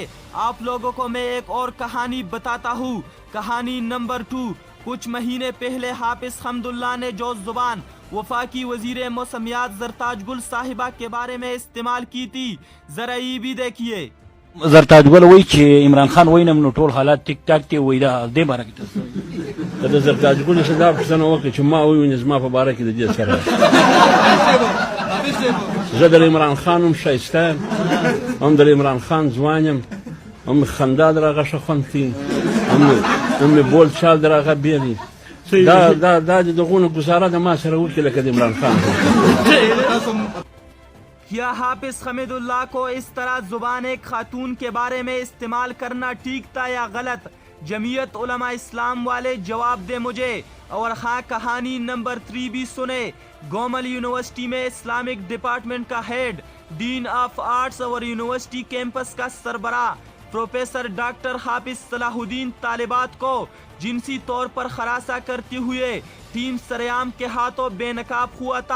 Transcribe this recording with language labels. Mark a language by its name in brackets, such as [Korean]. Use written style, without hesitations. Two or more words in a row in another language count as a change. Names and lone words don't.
[Urdu] آپ لوگوں کو میں ایک اور کہانی بتاتا ہوں۔ کہانی نمبر 2۔ کچھ مہینے پہلے حافظ حمداللہ نے جو زبان وفاقی وزیر موسمیات زرتاج گل صاحبہ کے بارے میں استعمال کی تھی، ذرا یہ بھی دیکھیے۔ [Pashto] زرتاج گل وای چې عمران خان وینم نو ټول حالات ټیک ټاک دی، وای دا دې باره کې تاسو د زرتاج ګل څخه دا پوښتنه وکړه چې ما وینم زما په باره کې د دې سره زه د عمران خان هم ښایسته هم د عمران خان ځوان یم، هم خندا در هغه ښه خوند کوي، هم بول چال در هغه بېل وي. دا د دغونه ګزاره د ما سره وکړي لکه د عمران خان. [Urdu] کیا حافظ حمید اللہ کو اس طرح زبان ایک خاتون کے بارے میں استعمال کرنا ٹھیک تھا یا غلط؟ جمعیت علماء اسلام والے جواب دے مجھے۔ اور ہاں، کہانی نمبر 3 بھی سنے۔ گومل یونیورسٹی میں [English] Islamic Department [Urdu] کا ہیڈ، [English] Dean of Arts [Urdu] اور یونیورسٹی کیمپس کا سربراہ پروفیسر ڈاکٹر حافظ صلاح الدین طالبات کو جنسی طور پر ہراساں کرتے ہوئے ٹیم سریام کے ہاتھوں بے نقاب ہوا تھا۔